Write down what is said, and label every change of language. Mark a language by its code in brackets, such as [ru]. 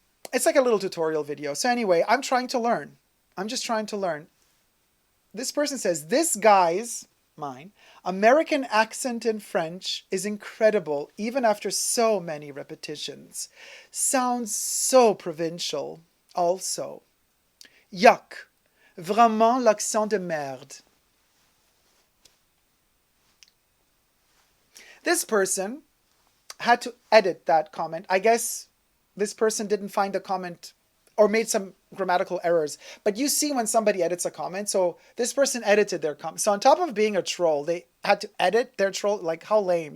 [en] It's like a little tutorial video. So anyway, I'm trying to learn. I'm just trying to learn. This person says, this guy's, mine, American accent in French is incredible even after so many repetitions. Sounds so provincial also. Yuck. [fr] Vraiment l'accent de merde. [en] This person had to edit that comment. I guess this person didn't find the comment or made some grammatical errors. But you see when somebody edits a comment, so this person edited their comment. So on top of being a troll, they had to edit their troll. Like, how lame.